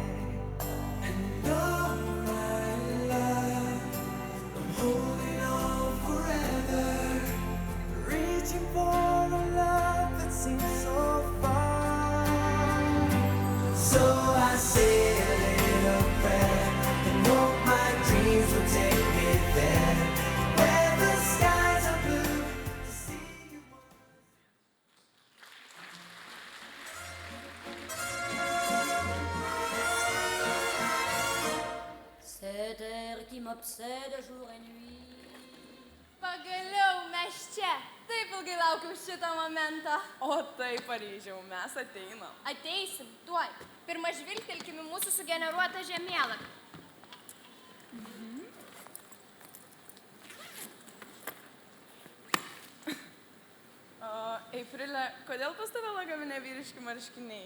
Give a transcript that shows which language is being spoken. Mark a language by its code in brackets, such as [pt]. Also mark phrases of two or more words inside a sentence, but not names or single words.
[en] And all my love, holding on forever, reaching for a love that seems so far. So I say a little prayer and hope my dreams will take me there, where the skies are blue to see you more. [fr] Cette heure qui m'obsède jour et nuit. [lt] Pagaliau mes čia. Taip ilgai laukiau šitą momentą. O taip, Paryžiau, mes ateinam. Ateisim, tuoj. Pirma žvilgtelkim į mūsų sugeneruotą žemėlapį. Eifrilė, kodėl pas tave lagamine vyriški marškiniai?